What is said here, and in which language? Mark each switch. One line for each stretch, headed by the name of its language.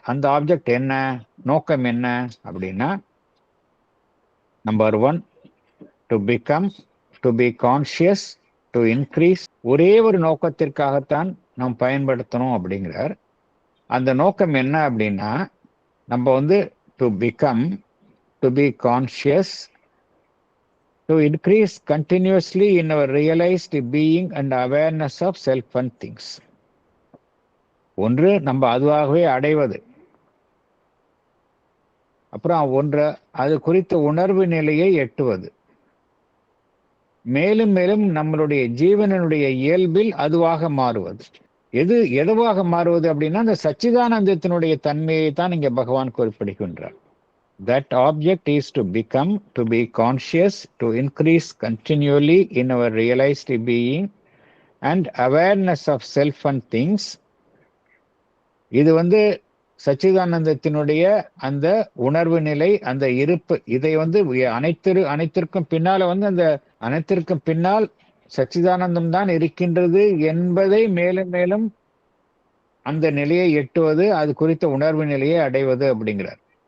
Tamil: அந்த ஆப்ஜெக்ட் என்ன, நோக்கம் என்ன அப்படின்னா, number 1,
English: To be conscious, to increase.
Tamil: ஒரே ஒரு நோக்கத்திற்காகத்தான் நாம் பயன்படுத்தணும் அப்படிங்கிறார். அந்த நோக்கம் என்ன அப்படின்னா, நம்ம
English: To be conscious to increase continuously in our realized being and awareness of self and things.
Tamil: ஒன்று நம்ம அதுவாகவே அடைவது, அப்புறம் ஒன்று அது குறித்த உணர்வு நிலையை எட்டுவது, மேலும் மேலும் நம்மளுடைய ஜீவனுடைய இயல்பில் அதுவாக மாறுவது. எதுவாக மாறுவது அப்படின்னா அந்த சச்சிதானந்தத்தினுடைய தன்மையை தான் இங்க பகவான் குறிப்பிடுகின்றார்.
English: That object is to become, to be conscious, to increase continually in our realized being and awareness of self and things.
Tamil: இது சச்சிதானந்தத்தினுடைய அந்த உணர்வு நிலை, அந்த இருப்பு. இதை அனைத்திற்கும் பின்னால அந்த அனைத்திற்கும் பின்னால் சச்சிதானந்தம் தான் இருக்கின்றது என்பதை மேலும் மேலும் அந்த நிலையை எட்டுவது, அது குறித்த உணர்வு நிலையை அடைவது அப்படிங்கிறார்.